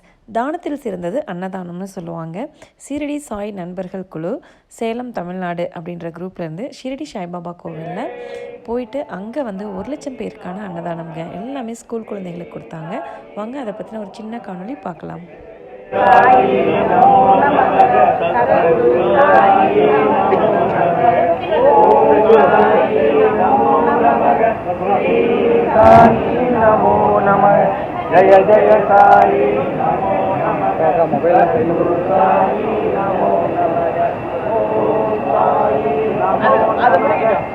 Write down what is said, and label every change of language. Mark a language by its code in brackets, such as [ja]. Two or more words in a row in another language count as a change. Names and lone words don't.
[ta] தானத்தில் சிறந்தது அன்னதானம்னு சொல்லுவாங்க. ஷீரடி சாய் நண்பர்கள் குழு சேலம் தமிழ்நாடு அப்படின்ற குரூப்லேருந்து ஷீரடி சாய்பாபா கோவிலில் போயிட்டு அங்கே 1,00,000 பேருக்கான அன்னதானம்ங்க. எல்லாமே ஸ்கூல் குழந்தைகளுக்கு கொடுத்தாங்க. வாங்க அதை பற்றின ஒரு சின்ன காணொளி பார்க்கலாம். [sa] जय जय साई नमो नमः मोबाइल साई नमो नमः ओम साई नमो नमः